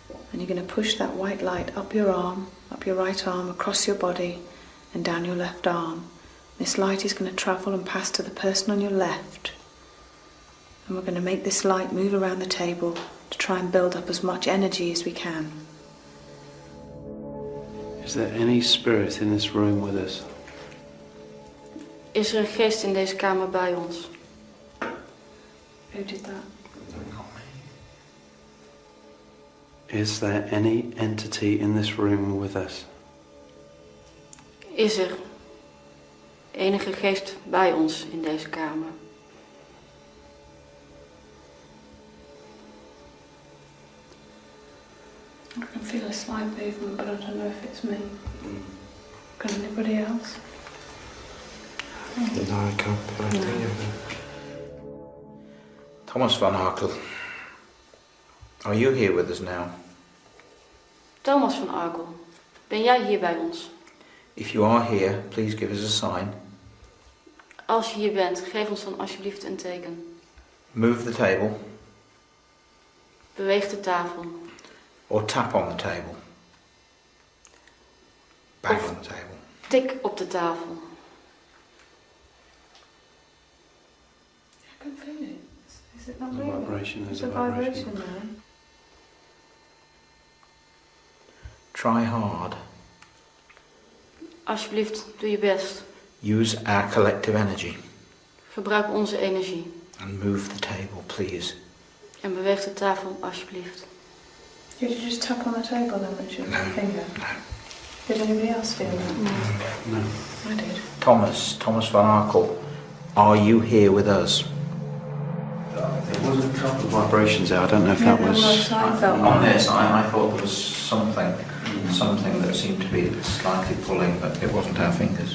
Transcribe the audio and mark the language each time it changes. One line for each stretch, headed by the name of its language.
English: And you're going to push that white light up your arm, up your right arm, across your body and down your left arm. This light is going to travel and pass to the person on your left. And we're going to make this light move around the table to try and build up as much energy as we can. Is there any spirit in this room with us?
Dutch: Is er een geest in deze kamer bij ons?
English: Who did that? Is there any entity in this room with us?
Dutch: Is er enige geest bij ons in deze kamer?
English: I can feel a slight movement, but I don't know if it's me. Can anybody else? No, I can't put my finger. Thomas van Arkel, are you here with us now?
Dutch: Thomas van Arkel, ben jij hier bij ons?
English: If you are here, please give us a sign.
Dutch: Als je hier bent, geef ons dan alsjeblieft een teken.
English: Move the table.
Dutch: Beweeg de tafel.
English: Or tap on the table. Bang on the table.
Dutch: Tik op de tafel.
English: I can feel it. Is it not There's a moving? vibration, there's There's a a vibration. vibration there. Try hard.
Dutch: Alsjeblieft, doe je best.
English: Use our collective energy.
Dutch: Gebruik onze energie.
English: And move the table, please.
Dutch: En beweeg de tafel, alsjeblieft.
English: Did you just tap on the table then, Richard? With your finger? No. Did anybody else feel that? No. I did. Thomas van Arkel, are you here with us? There was a couple of vibrations there. I don't know if that was... On this, I thought there was something that seemed to be slightly pulling, but it wasn't our fingers.